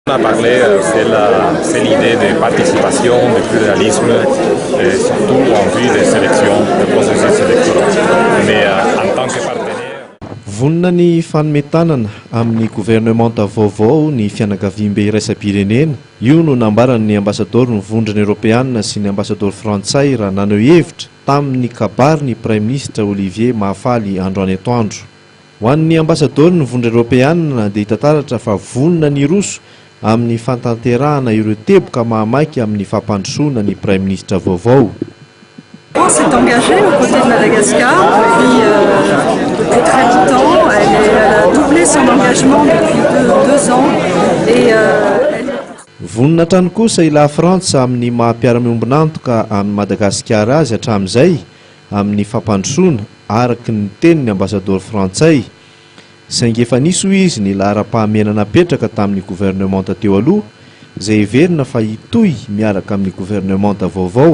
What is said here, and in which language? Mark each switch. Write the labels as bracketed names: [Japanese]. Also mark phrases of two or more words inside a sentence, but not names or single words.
[French] On a parlé, c'est l'idée de participation, de pluralisme, surtout en vue des sélections, des processus électoraux. Mais en tant que partenaire... [Malagasy] Vonona ny fanometanana amin'ny gouvernemanta vaovao ny fianakaviam-be iraisam-pirenena. Io no nambaran'ny ambassadeur ny vondrona Europeanina sy ny ambassadeur frantsay raha nanao hevitra tamin'ny kabary ny [French] Prime Ministre [Malagasy] Olivier Mahafaly androany atoandro. Ho an'ny ambassadeur ny vondrona Europeanina dia hitataratra fa vonona ny Roso amin'ny fantanterahana ireo teboka mahamaiky amin'ny fampandrosoana ny [French] Prime Ministre [Malagasy] vaovao. [French] La France s'est engagée aux côtés de Madagascar depuis très longtemps. Elle a doublé son engagement depuis deux ans. Et [Malagasy] vonona hatrany kosa ila Frantsa amin'ny maha-piara-miombonantoka amin'ny Madagasikara azy hatramin'izay amin'ny fampandrosoana araky ny tenin'ny ambassadeur frantsay. Saingy efa nisy hoy izy ny lahara-pahamenana apetraka tamin'ny gouvernemanta teo aloha izay heverina fa hitohy miaraka amin'ny gouvernemanta vaovao.